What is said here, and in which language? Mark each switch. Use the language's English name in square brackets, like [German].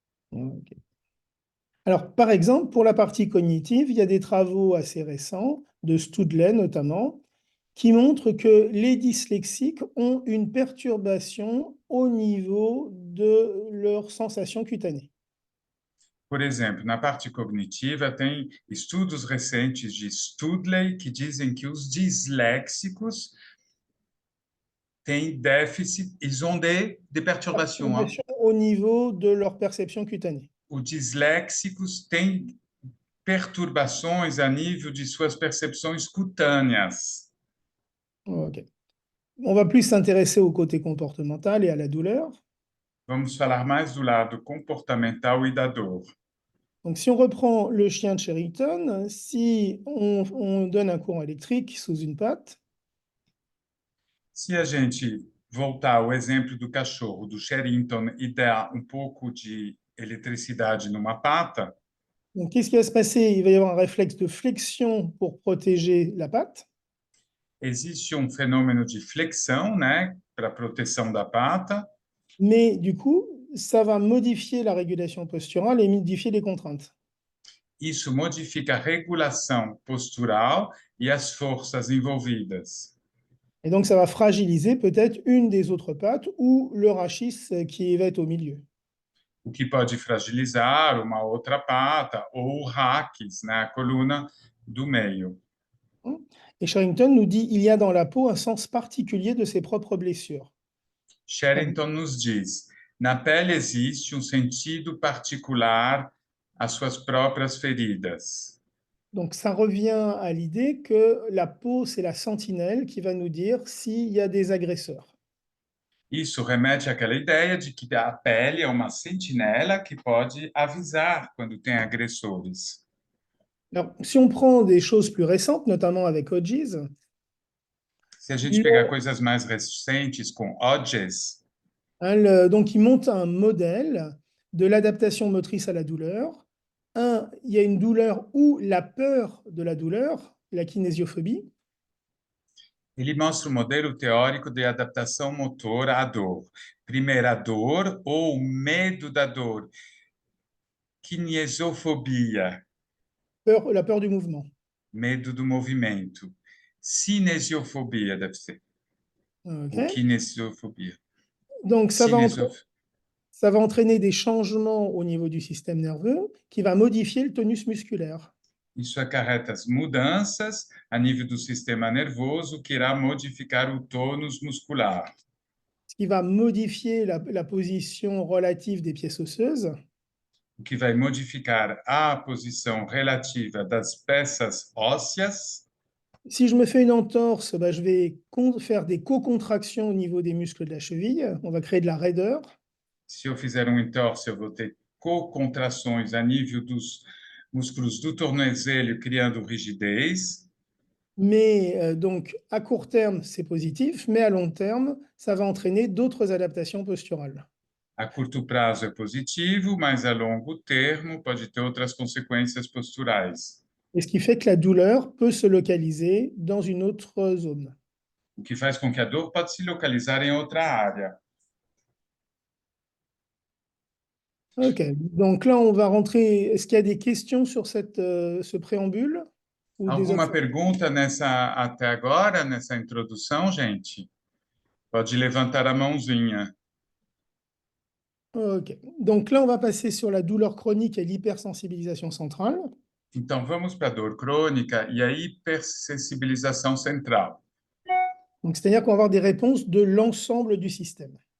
[French] Ok. Alors, par exemple, pour la partie cognitive, il y a des travaux assez récents, de Studley notamment, qui montrent que les dyslexiques ont une perturbation au niveau de leurs sensations cutanées. [Portuguese] Por exemplo, na parte cognitiva, tem estudos recentes de Studley que dizem que os disléxicos têm déficit, [French] ils ont des perturbations, hein? Perturbation au niveau de leur perception cutanée. [Portuguese] Os disléxicos têm perturbações a nível de suas percepções cutâneas. Ok. [French] On va plus s'intéresser au côté comportemental et à la douleur. [Portuguese] Vamos falar mais do lado comportamental e da dor. [French] Donc, si on reprend le chien de Sherrington, si on donne un courant électrique sous une patte, [Portuguese] Se a gente voltar ao exemplo do cachorro, do Sherrington, e dar um pouco de eletricidade numa pata, [French] donc qu'est-ce qui va se passer? Il va y avoir un réflexe de flexion pour protéger la patte, [Portuguese] existe um fenômeno de flexão, né, para proteção da pata, [French] mais du coup, ça va modifier la régulation posturale et modifier les contraintes. [Portuguese] isso modifica a regulação postural e as forças envolvidas. [French] Et donc, ça va fragiliser peut-être une des autres pattes ou le rachis qui va être au milieu. [Portuguese] O que pode fragilizar uma outra pata ou o raquis, né, a coluna do meio. [French] Et Sherrington nous dit il y a dans la peau un sens particulier de ses propres blessures. [Portuguese] Sherrington nos diz: na pele existe um sentido particular às suas próprias feridas. [French] Donc, ça revient à l'idée que la peau, c'est la sentinelle qui va nous dire s'il y a des agresseurs. [Portuguese] Isso remete àquela ideia de que a pele é uma sentinela que pode avisar quando tem agressores. [French] Alors, si on prend des choses plus récentes, notamment avec Hodges, [Portuguese] Se a gente pegar coisas mais recentes com Hodges, [French] donc il monte un modèle de l'adaptation motrice à la douleur. Il y a une douleur ou la peur de la douleur, la kinésiophobie. [Portuguese] ele mostra o modelo teórico de adaptação motora à dor. Primeiro, a dor ou medo da dor. Kinesiofobia, [French] La peur du mouvement. [Portuguese] medo do movimento. Cinesiofobia, deve ser. Ok. Ou kinesiofobia. [French] Donc, Cinesiof... ça va entraîner des changements au niveau du système nerveux qui va modifier le tonus musculaire. [Portuguese] Isso acarreta as mudanças a nível do sistema nervoso, que irá modificar o tônus muscular. [French] Ce qui va modifier la position relative des pièces osseuses. [Portuguese] O que vai modificar a posição relativa das peças ósseas. [French] Si je me fais une entorse, bah, je vais faire des co-contractions au niveau des muscles de la cheville. On va créer de la raideur. [Portuguese] Se eu fizer um entorse, eu vou ter co-contrações a nível dos músculos do tornozelo, criando rigidez. [French] Mais donc, à court terme, c'est positif, mais à long terme, ça va entraîner d'autres adaptations posturales. [Portuguese] A curto prazo é positivo, mas a longo termo pode ter outras consequências posturais. [French] Et ce qui fait que la douleur peut se localiser dans une autre zone. [Portuguese] O que faz com que a dor pode se localizar em outra área. [French] Ok, donc là, on va rentrer. Est-ce qu'il y a des questions sur ce préambule ou des [Portuguese] Alguma pergunta até agora, nessa introdução, gente? Pode levantar a mãozinha. [French] Ok, donc là, on va passer sur la douleur chronique et l'hypersensibilisation centrale. [Portuguese] Então, vamos para a dor crônica e a hipersensibilização central. [French] Donc, c'est-à-dire qu'on va avoir des réponses de l'ensemble du système.